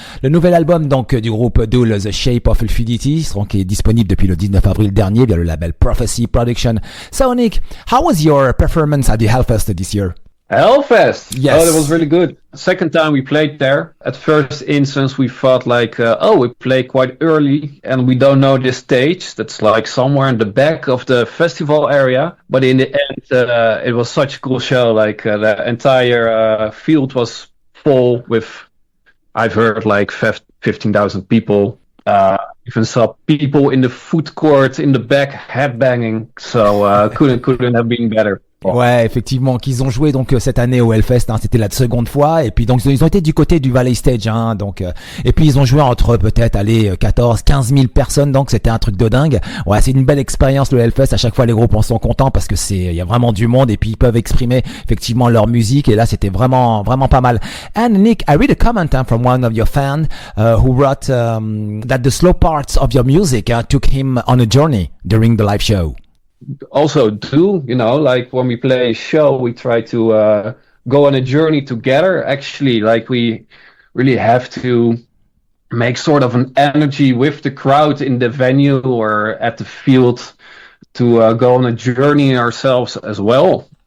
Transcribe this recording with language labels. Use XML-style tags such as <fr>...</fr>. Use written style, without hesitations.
<fr>Le nouvel album donc du groupe Dool, The Shape of Fluidity, qui est disponible depuis le 19 avril dernier via le label Prophecy Production.</fr> <en>So Nick, how was your performance at the Hellfest this year? Hellfest. Yes. Oh, that was really good. Second time we played there. At first instance, we thought like, we play quite early and we don't know this stage. That's like somewhere in the back of the festival area. But in the end, it was such a cool show. Like the entire field was full with, I've heard like 15,000 people. Even saw people in the food court in the back headbanging. So couldn't have been better.</en> <fr>Ouais, effectivement, qu'ils ont joué donc cette année au Hellfest, c'était la seconde fois, et puis donc ils ont été du côté du Valley Stage, donc et puis ils ont joué entre peut-être 15 000 personnes, donc c'était un truc de dingue. Ouais, c'est une belle expérience le Hellfest. À chaque fois les groupes en sont contents parce que il y a vraiment du monde et puis ils peuvent exprimer effectivement leur musique, et là c'était vraiment pas mal.</fr> <en>And Nick, I read a comment from one of your fans who wrote that the slow parts of your music took him on a journey during the live show. Also do, like when we play a show, we try to go on a journey together. Actually, like we really have to make sort of an energy with the crowd in the venue or at the field to go on a journey ourselves as well.</en>